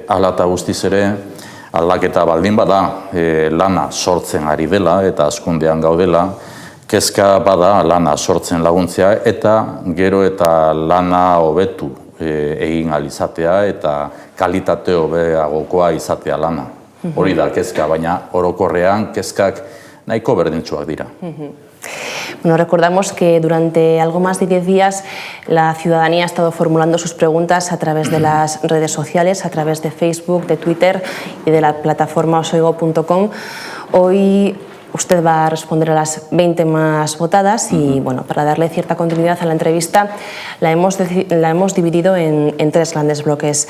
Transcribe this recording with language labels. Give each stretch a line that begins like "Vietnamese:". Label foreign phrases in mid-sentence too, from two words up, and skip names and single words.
Basque: Hala eta guztiz ere aldaketa baldin bada lana sortzen ari dela eta hazkundean gaudela, kezka bada lana sortzen laguntzea eta gero eta lana hobetu egin alizatea eta kalitate hobeagokoa izatea lana. Hori da kezka, baina orokorrean kezkak nahiko berdintsuak dira. Bueno,
Spanish: recordamos que durante algo más de 10 días la ciudadanía ha estado formulando sus preguntas a través de las redes sociales, a través de Facebook, de Twitter y de la plataforma osoigo.com. Hoy usted va a responder a las 20 más votadas y, bueno, para darle cierta continuidad a la entrevista, la hemos dividido en 3 grandes bloques.